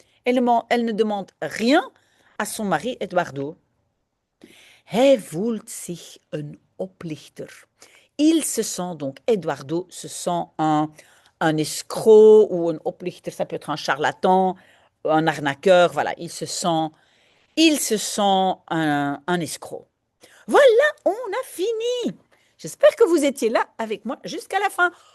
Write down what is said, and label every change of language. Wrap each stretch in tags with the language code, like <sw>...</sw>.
<fr>Elle ne demande rien à son mari Eduardo.</fr> <nl>Hij voelt zich een oplichter.</nl> <fr>Il se sent donc, Eduardo se sent un escroc ou un oplichter, ça peut être un charlatan, un arnaqueur, voilà, il se sent un escroc. Voilà, on a fini. J'espère que vous étiez là avec moi jusqu'à la fin.</fr>